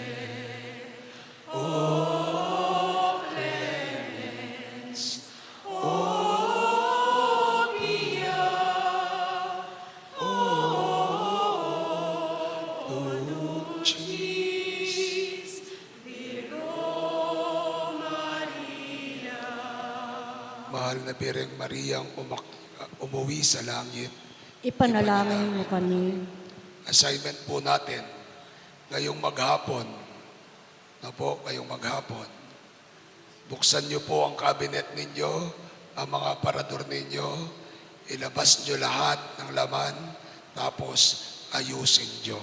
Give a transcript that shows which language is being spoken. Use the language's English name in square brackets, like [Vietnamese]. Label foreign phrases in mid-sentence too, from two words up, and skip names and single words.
[Latin] O clemens, o pia, o dulcis Virgo Maria. [Filipino] Mahal na Birheng Mariang umuwi sa langit. Ipanalangin mo kami. Assignment po natin ngayong maghapon, ngayong maghapon, buksan niyo po ang cabinet ninyo, ang mga aparador ninyo, ilabas niyo lahat ng laman, tapos ayusin niyo.